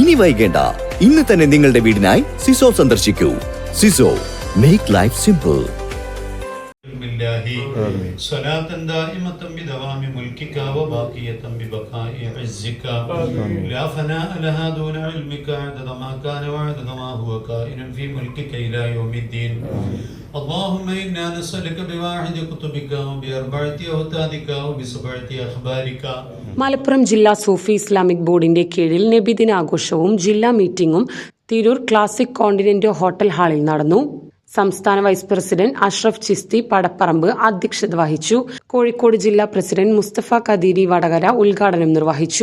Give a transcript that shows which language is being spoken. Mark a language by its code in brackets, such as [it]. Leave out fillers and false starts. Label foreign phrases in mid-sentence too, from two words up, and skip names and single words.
[ml] ഇനി വൈകേണ്ട, ഇന്ന് തന്നെ നിങ്ങളുടെ വീടിനായി സിസോ സന്ദർശിക്കൂ. [en] സിസോ, make life simple. [ar] صلاة دائمة بدوام ملكك وباقية ببقاء عزك لا فناء لها دون علمك عدد ما كان وعدد ما هو كائن في ملكك إلى يوم الدين. اللهم إنا نسألك بواحد كتبك وبأربعة أوتادك وبسبعة أخبارك. [ml] മലപ്പുറം ജില്ലാ സൂഫി ഇസ്ലാമിക് ബോർഡിന്റെ കീഴിൽ നബിദിനാഘോഷവും ജില്ലാ മീറ്റിംഗും തിരൂർ ക്ലാസിക് കോണ്ടിനെന്റ് ഹോട്ടൽ ഹാളിൽ നടന്നു. സംസ്ഥാന [en] vice president [ml] അഷ്റഫ് ചിസ്തി പടപ്പറമ്പ് അധ്യക്ഷത വഹിച്ചു. കോഴിക്കോട് ജില്ലാ പ്രസിഡന്റ് മുസ്തഫ കദീരി വടകര ഉദ്ഘാടനം നിർവഹിച്ചു.